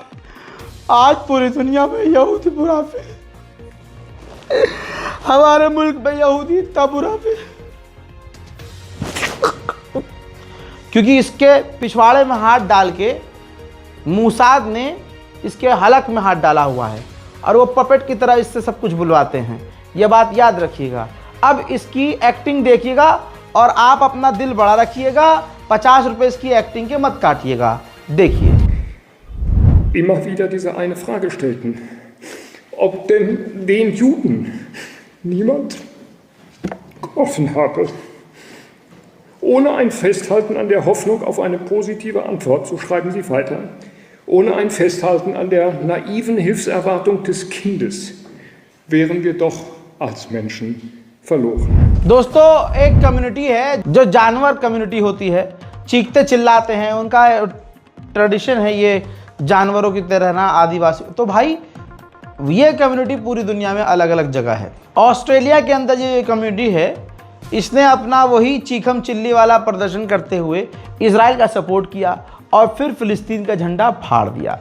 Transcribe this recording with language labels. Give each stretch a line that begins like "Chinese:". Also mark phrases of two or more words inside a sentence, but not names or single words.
Hindi: आज पूरी दुनिया में यहूदी बुरा पे, हमारे मुल्क में यहूदी इतना बुरा पे, क्योंकि इसके पिछवाड़े में हाथ डाल के मूसाद ने इसके हलक में हाथ डाला हुआ है और वो पपेट की तरह इससे सब कुछ बुलवाते हैं। ये बात याद रखिएगा। अब इसकी एक्टिंग देखिएगा और आप अपना दिल बड़ा रखिएगा। 50 रुपए इसकी एक्टिंग के मत काटिएगा। देखिए,
German: immer wieder diese eine Frage stellten, ob denn den Juden niemand geholfen habe. Ohne ein Festhalten an der Hoffnung auf eine positive Antwort, so schreiben sie weiter, ohne ein Festhalten an der naiven Hilfserwartung des Kindes, wären wir doch als Menschen verloren.
Hindi: दोस्तों, एक कम्युनिटी है जो जानवर कम्युनिटी होती है, चीखते चिल्लाते हैं, उनका ट्रेडिशन है ये जानवरों की तरह रहना, आदिवासी। तो भाई, ये कम्युनिटी पूरी दुनिया में अलग अलग जगह है। ऑस्ट्रेलिया के अंदर ये कम्युनिटी है, इसने अपना वही चीखम चिल्ली वाला प्रदर्शन करते हुए इजराइल का सपोर्ट किया और फिर फ़िलिस्तीन का झंडा फाड़ दिया।